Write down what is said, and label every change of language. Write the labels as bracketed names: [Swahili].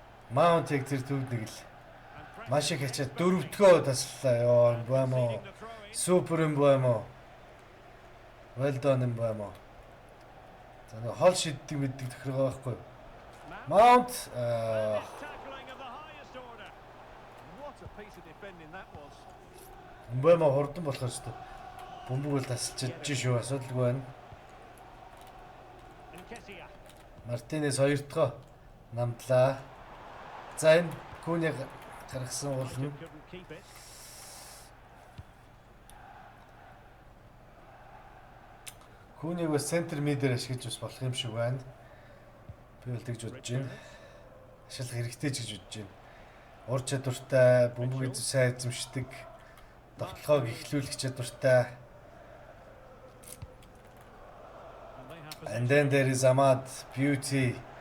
[Mongolian] Маунтыг тэр төвд нэг л маш их хачаад дөрөвдгөө таслаа. Ёо юм байна уу? Супер юм байна уу? [English] Well done [Mongolian] юм байна уу? За нэг хол шиддэг мэддэг тохиргоо байхгүй. [English] Mount Tackling of the highest order. What a piece of defending that was. [Mongolian] Бэмбэмо хурдан болохоор ч бөмбөг бол тасалж шүү, асуудалгүй байна. [English] Nketiah. [Mongolian] Мартинес 2 дахь намдлаа. За энэ Куни гаргасан болно. [English] Couldn't keep it. [Mongolian] Куниг бас центр мидээр ашиглаж бас болох юм шиг байна. Би бол тэгж бодож байна. Ашиглах хэрэгтэй ч гэж бодож байна. Ур чадвартай, бөмбөг сайн эзэмшдэг, довтлогоог эхлүүлэх чадвартай. [English] And then there is Ahmad, beauty.